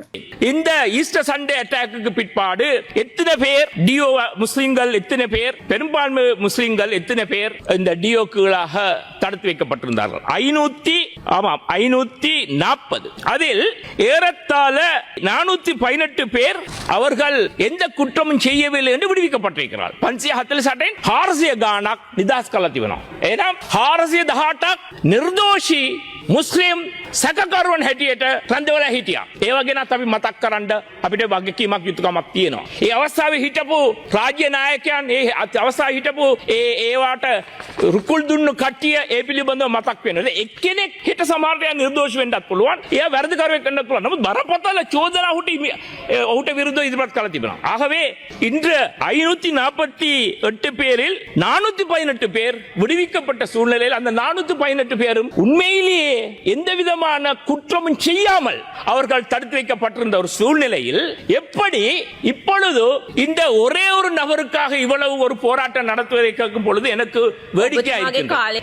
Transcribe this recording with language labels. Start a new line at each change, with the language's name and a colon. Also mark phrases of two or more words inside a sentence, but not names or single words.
Tamil: இந்த
English: Easter Sunday attack
Tamil: பிற்பாடு எத்தனை பேர் டியோ முஸ்லிம்கள், எத்தனை பேர் பெரும்பான்மை முஸ்லிம்கள், எத்தனை பேர் இந்த டியோக்குகளாக தடுத்து வைக்கப்பட்டிருந்தார்கள்? 540. அதில் ஏறத்தாழ 418 பேர் அவர்கள் எந்த குற்றமும் செய்யவில்லை என்று விடுவிக்கப்பட்டிருக்கிறார்.
Sinhala: 548 හාරසිය ගාණක් නිදහස් කළා තිබෙනවා. එහෙනම් 418ක් නිර්දෝෂී මුස්ලිම් සැකකරුවන් හැටියට රැඳවලා හිටියා. ඒ වගේනත් අපි මතක් කරන්න අපිට වගකීමක් යුතුකමක් තියෙනවා. ඒ අවස්ථාවේ හිටපු රාජ්‍ය නායකයන්, ඒ අවස්ථාවේ හිටපු ඒවට රුකුල් දුන්නු කට්ටිය ඒ පිළිබඳව මතක් වෙනවා. එක්කෙනෙක් හිට සමහරට නිර්දෝෂ වෙන්නත් පුළුවන්. එයා වැරදිකරුවෙක් වෙන්නත් පුළුවන්. නමුත් බරපතල චෝදනා ඔහුට විරුද්ධව ඉදිරිපත් කළා තිබෙනවා.
Tamil: ஆகவே இன்று 548 பேரில் 418 பேர் விடுவிக்கப்பட்ட சூழ்நிலையில் அந்த 418 பேரும் உண்மையிலேயே எந்த விதமான குற்றமும் செய்யாமல் அவர்கள் தடுத்து வைக்கப்பட்டிருந்த ஒரு சூழ்நிலையில் எப்படி இப்பொழுது இந்த ஒரே ஒரு நபருக்காக இவ்வளவு ஒரு போராட்டம் நடத்துவதை கேட்கும் பொழுது எனக்கு வேடிக்கையாக இருக்கிறது.